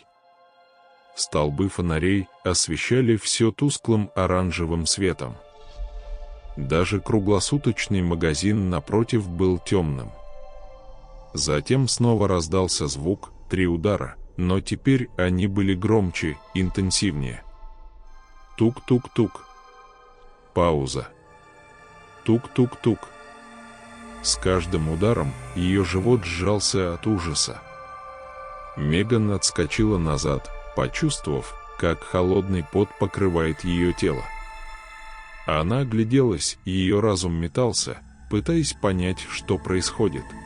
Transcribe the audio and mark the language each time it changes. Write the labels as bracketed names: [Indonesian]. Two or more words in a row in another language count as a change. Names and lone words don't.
[Russian] Столбы фонарей освещали все тусклым оранжевым светом. Даже круглосуточный магазин напротив был темным. Затем снова раздался звук, 3 удара, но теперь они были громче, интенсивнее. Тук-тук-тук. Пауза. Тук-тук-тук. С каждым ударом ее живот сжался от ужаса. Меган отскочила назад, почувствовав, как холодный пот покрывает ее тело. Она огляделась, и ее разум метался, пытаясь понять, что происходит.